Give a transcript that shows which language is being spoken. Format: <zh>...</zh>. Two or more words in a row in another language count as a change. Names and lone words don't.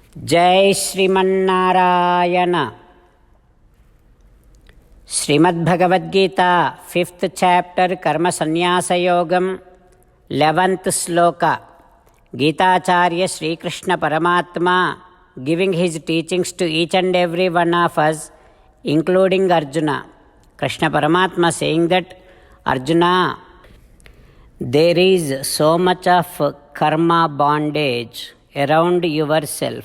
<sa>जय श्रीमन्नारायण। श्रीमद्भगवद्गीता</sa> <en>5th chapter</en> <sa>कर्म संन्यास योगम 11th श्लोक। गीताचार्य श्री कृष्ण परमात्मा</sa> <en>giving his teachings to each and every one of us, including Arjuna. Krishna Paramatma saying that, Arjuna, there is so much of karma bondage around yourself.</en>